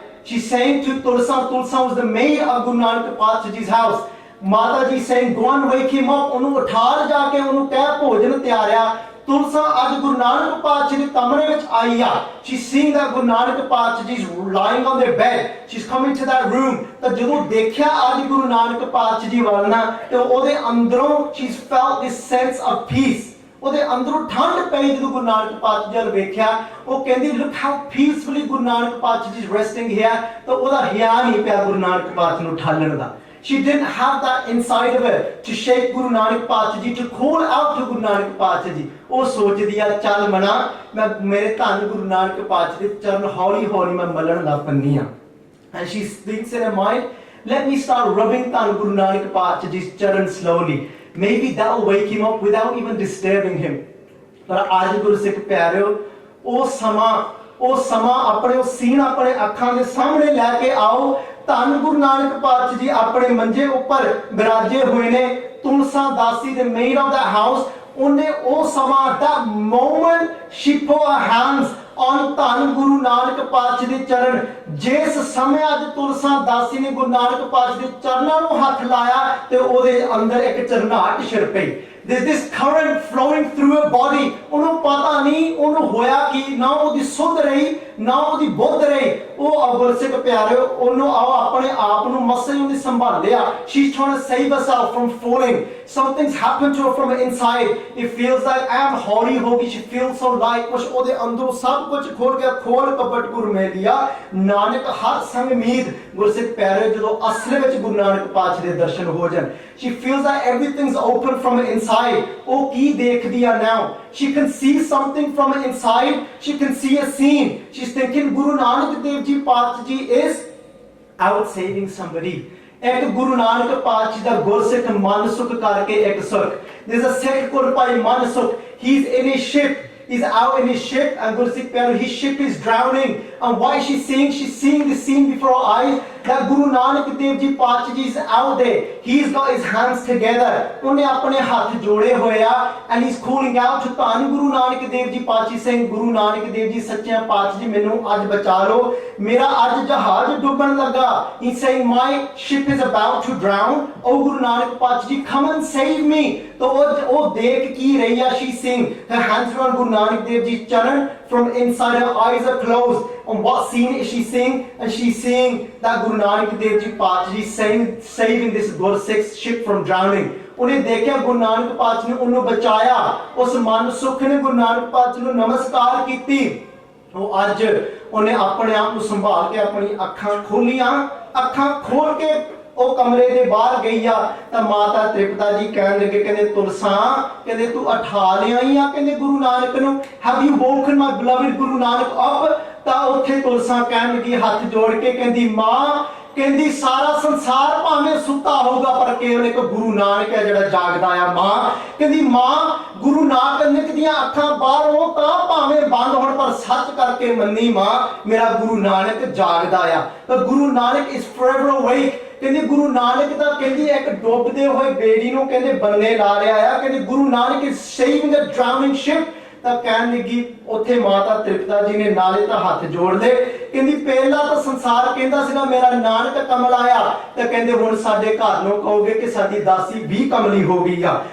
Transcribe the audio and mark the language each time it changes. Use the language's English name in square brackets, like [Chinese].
[English] She's saying to Tulsa was the maid of Guru Nanak Paatshah Ji's house. Mata ji saying go and wake him up. [Punjabi] ਉਹਨੂੰ ਉਠਾਰ ਜਾ ਕੇ ਉਹਨੂੰ ਕਹਿ ਭੋਜਨ ਤਿਆਰ ਆ. ਤੁਲਸਾ ਅੱਜ ਗੁਰੂ ਨਾਨਕ ਪਾਤਸ਼ਾਹ ਦੇ ਕਮਰੇ ਵਿੱਚ ਆਈ ਆ. [English] She's seeing that Guru Nanak Paatshah Ji is lying on their bed. She's coming to that room. [Punjabi] ਤਾਂ ਜਦੋਂ ਦੇਖਿਆ ਅੱਜ ਗੁਰੂ ਨਾਨਕ ਪਾਤਸ਼ਾਹ ਜੀ ਵੱਲ ਨਾ, ਤੇ ਉਹਦੇ ਅੰਦਰੋਂ [English] she's felt this sense of peace. [Punjabi] ਉਹਦੇ ਅੰਦਰੋਂ ਠੰਡ ਪਈ ਜਦੋਂ ਗੁਰੂ ਨਾਨਕ ਪਾਤਸ਼ਾਹ ਜੀ ਵੱਲ ਵੇਖਿਆ. ਉਹ ਕਹਿੰਦੀ [English] look how peacefully Guru Nanak Paatshah Ji is resting here. [Punjabi] ਤਾਂ ਉਹਦਾ ਹਿਆ ਨਹੀਂ ਪਿਆ ਗੁਰੂ ਨਾਨਕ ਪਾਤਸ਼ਾਹ ਨੂੰ ਠਾਲਣ ਦਾ. [English] She didn't have that inside of her to shake Guru Nanak Paatshah Ji, to call out to Guru Nanak Paatshah Ji. [Punjabi] ਉਹ ਸੋਚਦੀ ਆ ਚੱਲ ਮਨਾ, ਮੈਂ ਮੇਰੇ ਧੰਨ ਗੁਰੂ ਨਾਨਕ ਪਾਤਸ਼ਾਹ ਦੇ ਚਰਨ ਹੌਲੀ ਹੌਲੀ ਮੈਂ ਮਲਣ ਲੱਗ ਪੈਂਦੀ ਆ. [English] And she thinks in her mind, let me start rubbing Dhan Guru Nanak Paatshah Ji's charan slowly. Maybe that will wake him up without even disturbing him. [Punjabi] ਪਰ ਅੱਜ ਗੁਰਸਿੱਖ ਪਿਆਰਿਓ, ਉਹ ਸਮਾਂ ਆਪਣੇ ਉਹ ਸੀਨ ਆਪਣੇ ਅੱਖਾਂ ਦੇ ਸਾਹਮਣੇ ਲੈ ਕੇ ਆਓ. ਧੰਨ ਗੁਰੂ ਨਾਨਕ ਪਾਤਸ਼ਾਹ ਜੀ ਆਪਣੇ ਮੰਜੇ ਉੱਪਰ ਬਿਰਾਜੇ ਹੋਏ ਨੇ. ਤੁਲਸਾ ਦਾਸੀ ਦੇ [English] maid of the house, [Punjabi] ਉਹਨੇ ਉਹ ਸਮਾਂ, [English] that moment she put her hands on [Punjabi] ਧੰਨ ਗੁਰੂ ਨਾਨਕ ਪਾਤਸ਼ਾਹ ਦੇ ਚਰਨ. ਜਿਸ ਸਮੇਂ ਅੱਜ ਤੁਲਸਾ ਦਾਸੀ ਨੇ ਗੁਰੂ ਨਾਨਕ ਪਾਤਸ਼ਾਹ ਦੇ ਚਰਨਾਂ ਨੂੰ ਹੱਥ ਲਾਇਆ ਤੇ ਉਹਦੇ ਅੰਦਰ ਇੱਕ ਝਰਨਾਹਟ ਛਿੜ ਪਈ. [English] There's this current flowing through her body. [Punjabi] ਉਹਨੂੰ ਪਤਾ ਨਹੀਂ ਉਹਨੂੰ ਹੋਇਆ ਕੀ, ਨਾ ਉਹਦੀ ਸੁੱਧ ਰਹੀ ਨਾ ਉਹਦੀ ਬੁੱਧ ਰਹੀ. ਉਹ ਗੁਰਸਿੱਖ ਪਿਆਰਿਓ, ਉਹਨੂੰ ਆਪਣੇ ਆਪ ਨੂੰ ਮਸਲ ਉਹਨੇ ਸੰਭਾਲਿਆ. [English] She's trying to save herself from falling. Something's happened to her from inside. It feels like [Punjabi] M ਹੌਲੀ ਹੋ ਗਈ. [English] She feels so light. [Punjabi] ਕੁਛ ਉਹਦੇ ਅੰਦਰੋਂ ਸਭ ਕੁਝ ਖੋਲ ਗਿਆ. ਖੋਲ ਕਪਟ ਗੁਰ ਮੇ ਲਿਆ ਨਾਨਕ ਹਰ ਸੰਗ ਮੀਦ. ਗੁਰਸਿੱਖ ਪਿਆਰਿਓ, ਜਦੋਂ ਅਸਲ ਵਿੱਚ ਗੁਰੂ ਨਾਨਕ ਪਾਤਸ਼ਾਹ ਦੇ ਦਰਸ਼ਨ ਹੋ ਜਾਣ, [English] she feels that everything's open from inside. [Punjabi] ਉਹ ਕੀ ਦੇਖਦੀ ਆ now? [English] She can see something from inside. She can see a scene. She's thinking Guru Nanak Dev Ji Paatshah Ji is out saving somebody. [Punjabi] ਇੱਕ ਗੁਰੂ ਨਾਨਕ ਪਾਤਸ਼ਾਹ ਦਾ ਗੁਰਸਿੱਖ ਮਨ ਸੁਖ ਕਰਕੇ ਇੱਕ ਸੁਖ. [English] There's a Sikh called Bhai Mansukh. He's in his ship. He's out in his ship, and Gursikh Pyaro, his ship is drowning. And why is she seeing? She's seeing the scene before her eyes that Guru Nanak Dev Ji Paatshah is out there. He's got his hands together. [Punjabi] ਉਹਨੇ ਆਪਣੇ ਹੱਥ ਜੋੜੇ ਹੋਏ ਆ, [English] and he's calling out to [Punjabi] ਧੰਨ ਗੁਰੂ ਨਾਨਕ ਦੇਵ ਜੀ ਪਾਤਸ਼ਾਹ ਸਿੰਘ, ਗੁਰੂ ਨਾਨਕ ਦੇਵ ਜੀ ਸੱਚਿਆ ਪਾਤਸ਼ਾਹ ਜੀ ਮੈਨੂੰ ਅੱਜ ਬਚਾ ਲਓ, ਮੇਰਾ ਅੱਜ ਜਹਾਜ਼ ਡੁੱਬਣ ਲੱਗਾ. [English] He's saying my ship is about to drown. Oh Guru Nanak Paatshah ji come and save me. [Hindi] तो वो देख की रही है, [English] she's seeing her hands around Guru Nanak Dev Ji's charan, from inside her eyes are closed. And what scene is she seeing? And she's seeing that Guru Nanak Dev Ji Paatshah ji saving this Gursikh ship from drowning. [Punjabi] ਉਹਨੇ ਦੇਖਿਆ ਗੁਰੂ ਨਾਨਕ ਪਾਤਸ਼ਾਹ ਨੇ ਉਹਨੂੰ ਬਚਾਇਆ, ਉਸ ਮਨ ਸੁਖ ਨੇ ਗੁਰੂ ਨਾਨਕ ਪਾਤਸ਼ਾਹ ਨੂੰ ਨਮਸਕਾਰ ਕੀਤੀ. ਉਹ ਅੱਜ ਉਹਨੇ ਆਪਣੇ ਆਪ ਨੂੰ ਸੰਭਾਲ ਕੇ ਆਪਣੀ ਅੱਖਾਂ ਖੋਲੀਆਂ, ਅੱਖਾਂ ਖੋਲ ਕੇ ਉਹ ਕਮਰੇ ਦੇ ਬਾਹਰ ਗਈ ਆ ਤਾਂ ਮਾਤਾ ਤ੍ਰਿਪਤਾ ਜੀ ਕਹਿਣ ਲੱਗੇ, ਕਹਿੰਦੇ ਤੁਲਸਾ, ਕਹਿੰਦੇ ਤੂੰ ਉਠਾ ਲਿਆਈ ਆ, ਕਹਿੰਦੇ ਗੁਰੂ ਨਾਨਕ ਨੂੰ, [English] have you woken my beloved [Punjabi] Guru Nanak up? ਤਾਂ ਉੱਥੇ ਤੁਲਸਾ ਕਹਿਣ ਲੱਗੀ ਹੱਥ ਜੋੜ ਕੇ, ਕਹਿੰਦੀ ਮਾਂ, ਕਹਿੰਦੀ ਸਾਰਾ ਸੰਸਾਰ ਭਾਵੇਂ ਸੁੱਤਾ ਹੋਊਗਾ ਪਰ ਕੇਵਲ ਇੱਕ ਗੁਰੂ ਨਾਨਕ ਹੈ ਜਿਹੜਾ ਜਾਗਦਾ ਆ. ਮਾਂ ਕਹਿੰਦੀ ਮਾਂ, ਗੁਰੂ ਨਾਨਕ ਦੀਆਂ ਅੱਖਾਂ ਬਾਹਰੋਂ ਤਾਂ ਭਾਵੇਂ ਬੰਦ ਹੋਣ ਪਰ ਸੱਚ ਕਰਕੇ ਮੰਨੀ ਮਾਂ, ਮੇਰਾ ਗੁਰੂ ਨਾਨਕ ਜਾਗਦਾ ਆ. [English] ਤਾਂ Guru Nanak is forever awake. [Punjabi] ਕਹਿੰਦੇ ਗੁਰੂ ਨਾਨਕ ਤਾਂ ਕਹਿੰਦੀ ਇੱਕ ਡੁੱਬਦੇ ਹੋਏ ਬੇੜੀ ਨੂੰ ਕਹਿੰਦੇ ਬੰਨੇ ਲਾ ਰਿਹਾ ਆ, ਕਹਿੰਦੇ Guru Nanak [English] is saving a drowning ship. [Punjabi] ਤਾਂ ਕਹਿਣ ਲੱਗੀ ਉੱਥੇ ਮਾਤਾ ਤ੍ਰਿਪਤਾ ਜੀ ਨੇ ਨਾਲੇ ਤਾਂ ਹੱਥ ਜੋੜ ਲਏ, ਕਹਿੰਦੀ ਪਹਿਲਾਂ ਤਾਂ ਸੰਸਾਰ ਕਹਿੰਦਾ ਸੀਗਾ ਮੇਰਾ ਨਾਨਕ ਕਮਲ ਆਇਆ, ਤਾਂ ਕਹਿੰਦੇ ਹੁਣ ਸਾਡੇ ਘਰ ਨੂੰ ਕਹੋਗੇ ਕਿ ਸਾਡੀ ਦਾਸੀ ਵੀ ਕਮਲੀ ਹੋ ਗਈ ਆ.